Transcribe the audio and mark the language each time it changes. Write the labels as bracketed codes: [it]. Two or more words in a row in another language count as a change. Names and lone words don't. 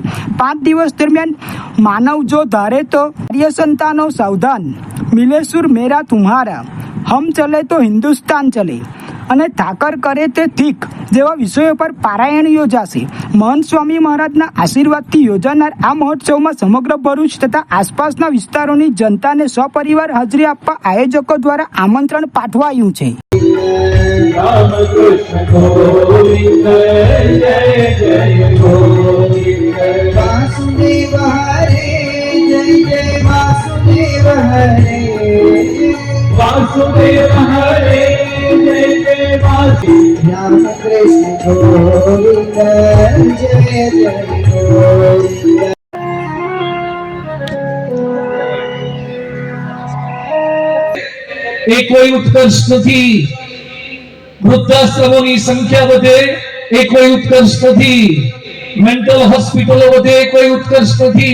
[gu] 5 દિવસ દરમિયાન માનવ જો ધારે તો, કાર્ય સંતાનો સાવધાન, મિલે સુર મેરા તુમ્હારા, હમ ચલે તો હિન્દુસ્તાન ચલે અને ઠાકર કરે તે ઠીક જેવા વિષયો પર પારાયણ યોજાશે। મહંત સ્વામી મહારાજના આશીર્વાદથી યોજાનાર આ મહોત્સવમાં સમગ્ર ભરૂચ તથા આસપાસના વિસ્તારોની જનતાને સપરિવાર હાજરી આપવા આયોજકો દ્વારા આમંત્રણ પાઠવાયું છે। [hi] राम कृष्ण गोविंद जय जय गोविंद वासुदेव हरे जय जय वासुदेव हरे वासुदेव हरे जय जय वासुदेव राम कृष्ण गोविंद जय जय गोविंद। [gu] એ કોઈ ઉત્કર્ષ નથી। વૃદ્ધાશ્રમોની સંખ્યા વધે એ કોઈ ઉત્કર્ષ નથી। મેન્ટલ હોસ્પિટલો વધે એ કોઈ ઉત્કર્ષ નથી।